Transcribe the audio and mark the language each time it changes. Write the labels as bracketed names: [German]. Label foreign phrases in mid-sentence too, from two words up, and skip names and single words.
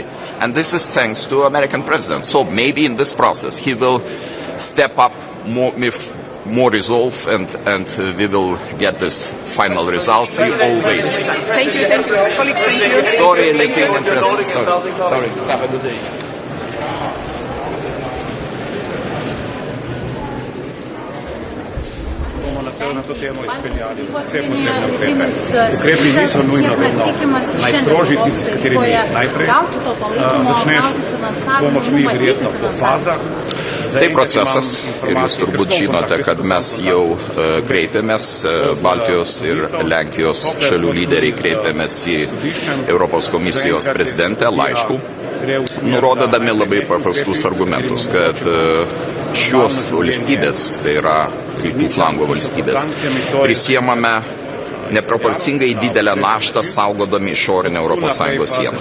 [English] And this is thanks to American president. So maybe in this process he will step up more with more resolve and we will get this final result. We all wait. Thank you. Colleagues, thank you. Sorry, Lithuanian press. Sorry. Have a good day. [Slovenian] Ukrepi niso nujno vedno najstrožji, tisti, s katerimi najprej začneš pomoč mi verjetno po fazah. [Lithuanian] Tai procesas ir jūs turbūt žinote, kad mes jau kreipėmės, Baltijos ir Lenkijos šalių lyderiai kreipėmės į Europos komisijos prezidentę laišku, nurodydami labai paprastus argumentus, kad šios valstybės, tai yra rytų flango valstybės, prisiemame neproporcingai didelę naštą saugodami išorinę ES sieną.